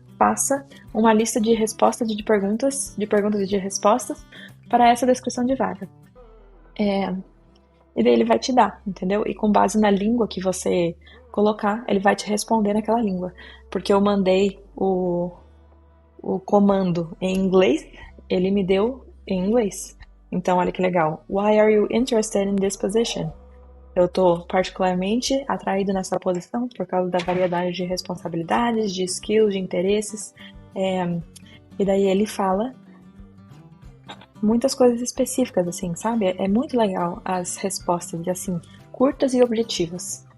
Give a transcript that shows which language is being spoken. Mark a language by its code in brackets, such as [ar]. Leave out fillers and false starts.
[pt] Faça uma lista de respostas de perguntas e de respostas para essa descrição de vaga. E daí ele vai te dar, entendeu? E com base na língua que você colocar, ele vai te responder naquela língua. Porque eu mandei o comando em inglês, ele me deu em inglês. Então, olha que legal. [en] Why are you interested in this position? [pt] Eu estou particularmente atraído nessa posição por causa da variedade de responsabilidades, de skills, de interesses. E daí ele fala muitas coisas específicas, assim, sabe? É muito legal as respostas, assim, curtas e objetivas.